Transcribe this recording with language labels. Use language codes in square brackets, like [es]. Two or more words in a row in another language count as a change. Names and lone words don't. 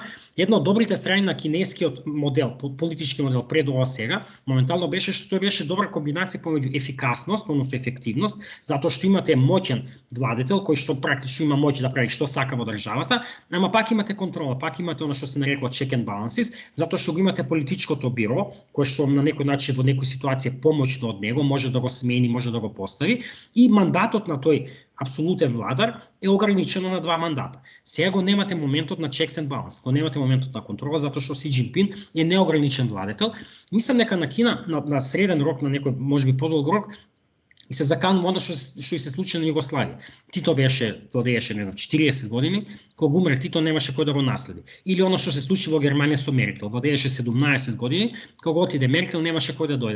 [mk] Една од добрите страни на кинескиот модел, политички модел пред ова сега, моментално беше што тоа беше добра комбинација помеѓу ефикасност, односно ефективност, затоа што имате моќен владетел кој што практично има моќ да прави што сака во државата, ама пак имате контрола, пак имате она што се нарекува [en] check and balances, [mk] затоа што го имате политичкото биро, кој што на некој начин во некоја ситуација помоќно од него може да го смени, може да го постави, и мандатот на тој апсолутен владар е ограничено на 2 мандата. Сега го немате моментот на [en] checks and balance, [mk] го немате моментот на контрола, затоа што Си Џинпин е неограничен владетел. Мислам дека на Кина на среден рок, на некој можеби подолг рок, и се заканува оно што и се случи на Југославија. Тито владееше, не знам, 40 години, кога умре Тито немаше кој да го наследи. Или оно што се случи во Германија со Меркел, владееше 17 години, кога отиде Меркел немаше кој да дојде.